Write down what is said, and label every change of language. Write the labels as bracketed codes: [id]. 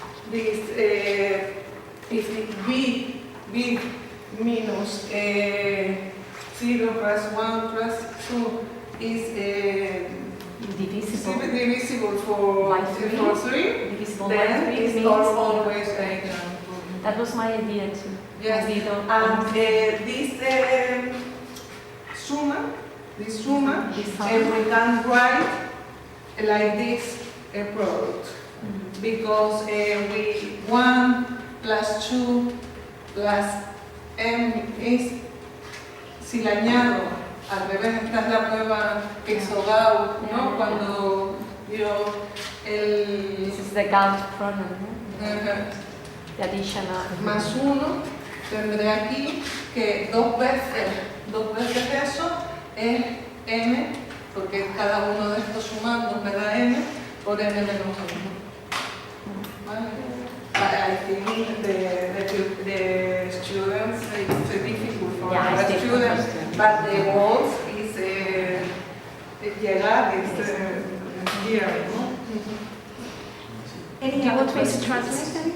[en] This if b minus 0 plus 1 plus 2 is divisible for 3, divisible then by 3 it's means always that was my idea too. Yes, and this summa, we can write like this product. Because 1 plus 2 plus m [es] es, si le añado al revés, esta es la prueba Exogao, ¿no? Cuando dio el... [en] This is the Gauss problem. The additional. [es] Más 1, tendré aquí que dos veces eso es n, porque cada uno de estos sumandos me da n, por n menos 1. ¿Vale? [en] I think the students, it's difficult for the students, but the goal is [es] llegar [en] here, ¿no? Any other questions?